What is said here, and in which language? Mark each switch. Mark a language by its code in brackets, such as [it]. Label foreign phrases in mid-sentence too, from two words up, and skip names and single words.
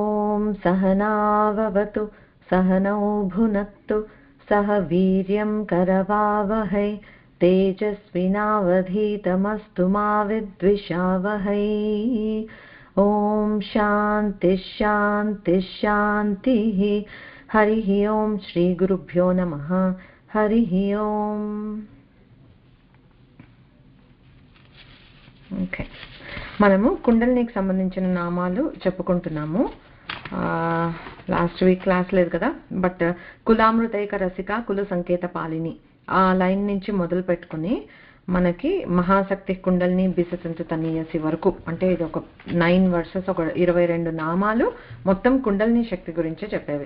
[sa] ॐ सहनाववतु सहनौ भुनक्तु सह वीर्यं करवावहै तेजस्विनावधीतमस्तु मा विद्विषावहै। ॐ शान्ति शान्ति शान्तिः। हरिः ॐ श्री गुरुभ्यो नमः। हरिः ॐ। [te] ఓకే, మనము కుండలినికి సంబంధించిన నామాలు చెప్పుకుంటున్నాము. [en] last week class [te] లేదు కదా, బట్ [sa] కులామృతైక రసిక కుల సంకేత పాలిని [te] ఆ లైన్ నుంచి మొదలు పెట్టుకుని మనకి [sa] మహాశక్తి కుండలిని బిసతంతు తనీయసి [te] వరకు, అంటే ఇది ఒక 9 వర్సెస్, ఒక 22 నామాలు మొత్తం కుండలిని శక్తి గురించే చెప్పేవి.